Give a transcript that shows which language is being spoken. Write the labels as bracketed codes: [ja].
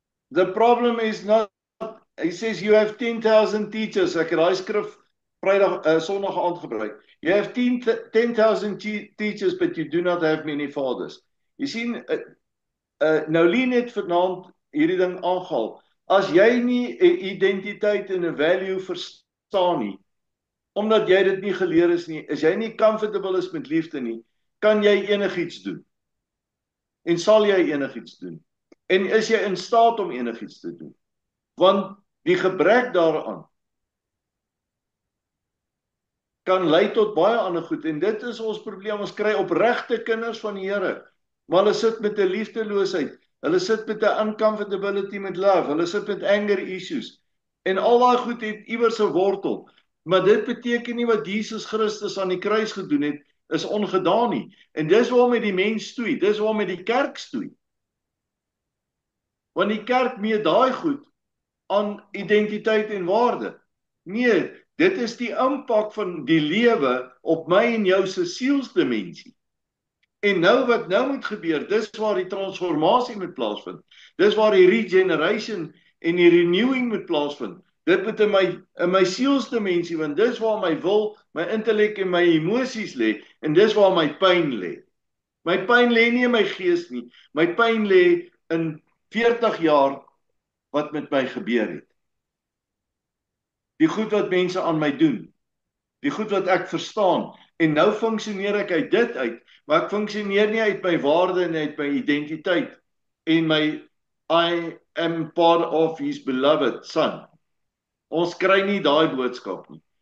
[en] The problem is not, he says you have 10,000 teachers. Ek het daai skrif Vrydag Sondag aand gebruik. You have 10,000 teachers but you do not have many fathers. [af] Jy sien Nouline het vanaand hierdie ding aangehaal. As jy nie 'n identiteit en 'n value verstaan nie, omdat jy dit nie geleer is nie, is jy nie comfortable is met liefde nie, kan jy enigiets doen. En sal jy enigiets doen. En is jy in staat om enigiets te doen? Want die gebrek daaraan kan lei tot baie ander goed en dit is ons probleem. Ons kry opregte kinders van die Here, maar hulle sit met 'n liefdeloosheid. Hulle sit met 'n uncomfortability met love. Hulle sit met anger issues. En al daai goed het iewers 'n wortel. Maar dit beteken nie wat Jesus Christus aan die kruis gedoen het is ongedaan nie. En dis waarom met die mens stoei, dis waarom met die kerk stoei. Want die kerk meet daai goed aan identiteit en waarde. Nee, dit is die impak van die lewe op my en jou se sielsdimensie. En nou wat nou moet gebeur, dis waar die transformasie moet plaasvind. Dis waar die regeneration en die renewing moet plaasvind. Dit moet in my sielsdimensie, want dis waar my wil, my intellek en my emosies lê en dis waar my pyn lê. My pyn lê nie in my gees nie. My pyn lê in 40 jaar wat met my gebeur het. Die goed wat mense aan my doen. Die goed wat ek verstaan. En nou funksioneer ek uit dit uit, maar ek funksioneer nie uit my waarde en uit my identiteit en my I am part of his beloved son. Ons kry nie daai boodskap nie.